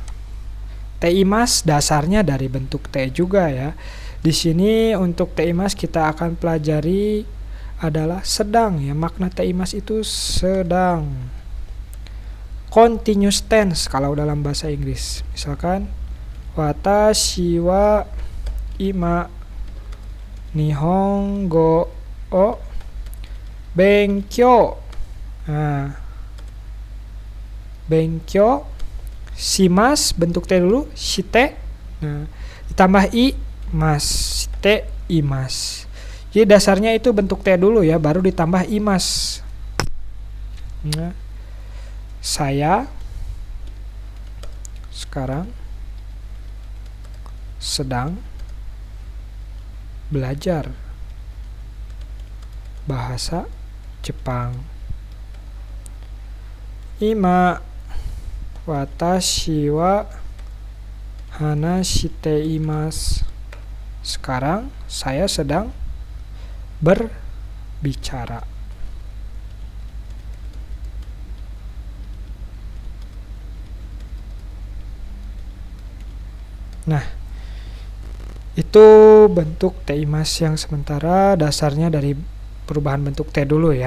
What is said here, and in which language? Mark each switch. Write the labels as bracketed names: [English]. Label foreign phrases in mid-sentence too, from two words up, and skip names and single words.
[Indonesian] Teimas dasarnya dari bentuk T juga ya. Di sini untuk teimas kita akan pelajari adalah sedang ya. Makna teimas itu sedang. [English] Continuous tense [Indonesian] kalau dalam bahasa Inggris. [Japanese] Misalkan わたしはいまにほんごをべんきょう. [Indonesian] Nah, [Japanese] べんきょうします [Indonesian] bentuk T dulu, shite. Nah, ditambah [Japanese] います、しています. [Indonesian] Jadi dasarnya itu bentuk T dulu ya, baru ditambah imas. Nah, saya sekarang sedang belajar bahasa Jepang. [Japanese] いまわたしははなしています. [Indonesian] Sekarang saya sedang berbicara. Nah, itu bentuk teimas yang sementara dasarnya dari perubahan bentuk T dulu ya.